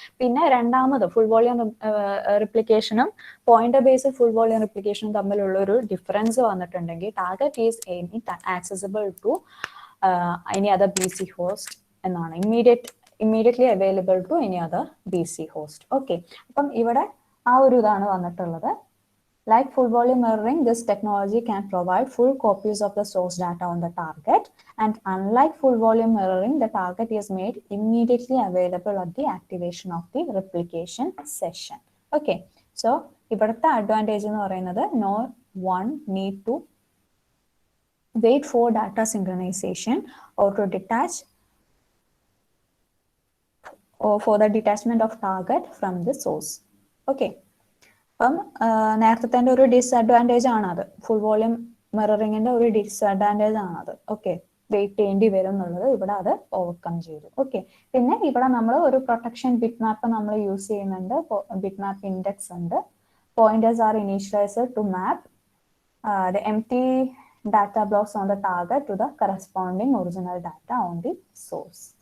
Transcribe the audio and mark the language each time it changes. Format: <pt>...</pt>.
<ml>പിന്നെ രണ്ടാമത് full volume റിപ്ലിക്കേഷനും pointer based full volume റിപ്ലിക്കേഷനും തമ്മിലുള്ള ഒരു ഡിഫറൻസ് വന്നിട്ടുണ്ടെങ്കിൽ</ml> <en>target is any accessible to any other BC host</en> <ml>എന്നാണ്,</ml> <en>immediately available to any other BC host.</en> <ml>Okay, അപ്പം ഇവിടെ ആ ഒരു ഇതാണ് വന്നിട്ടുള്ളത്.</ml> <en>Like full volume mirroring, this technology can provide full copies of the source data on the target, and unlike full volume mirroring, the target is made immediately available at the activation of the replication session. Okay,</en> <ml>so ഇവിടുത്തെ advantage എന്ന് പറയുന്നത്</ml> <en>no one need to wait for data synchronization or to detach or for the detachment of target from the source.</en> <ml>Okay, അപ്പം നേരത്തെ ഒരു disadvantage ആണത്, full volume മിററിങ്ങിന്റെ ഒരു disadvantage ആണത്. Okay, wait ചെയ്യേണ്ടി വരും എന്നുള്ളത് ഇവിടെ അത് ഓവർകം ചെയ്തു. ഓക്കെ, പിന്നെ ഇവിടെ നമ്മൾ ഒരു പ്രൊട്ടക്ഷൻ ബിറ്റ് മാപ്പ് നമ്മൾ യൂസ് ചെയ്യുന്നുണ്ട്, ബിറ്റ് മാപ്പ് ഇൻഡെക്സ് ഉണ്ട്.</ml> <en>Pointers are initialized to map the empty data blocks on the target to the corresponding original data on the source.</en>